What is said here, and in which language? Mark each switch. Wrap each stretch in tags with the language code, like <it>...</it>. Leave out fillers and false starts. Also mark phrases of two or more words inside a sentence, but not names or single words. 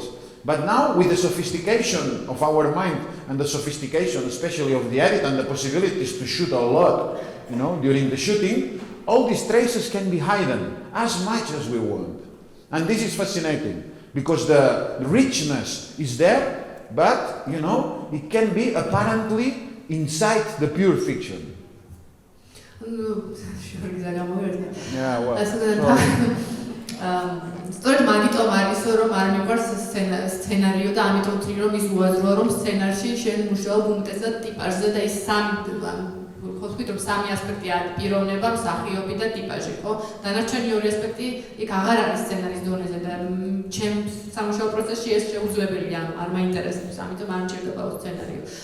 <en>But now with the sophistication of our mind and the sophistication especially of the edit and the possibilities to shoot a lot, during the shooting, all these traces can be hidden as much as we want. And this is fascinating because the richness is there, but, it can be apparently inside the pure fiction. Yeah, well.</en> <ka>სწორედ მაგიტომ არისო რომ არ მიყვარს სცენარიო და ამიტომ ვთვლი რომ ის უაზროა რომ სცენარში შენ მუშაობ უმეტესად ტიპაჟზე და ის ხოთქვით რომ სამი ასპექტია პიროვნება, მსახიობი და ტიპაჟი, ხო? დანარჩენი ორი ასპექტი იქ აღარ არის სცენარის დონეზე და ჩემს სამუშაო პროცესში ეს შეუძლებელია, არ მაინტერესებს, ამიტომ არ მჭირდება სცენარიო.</ka>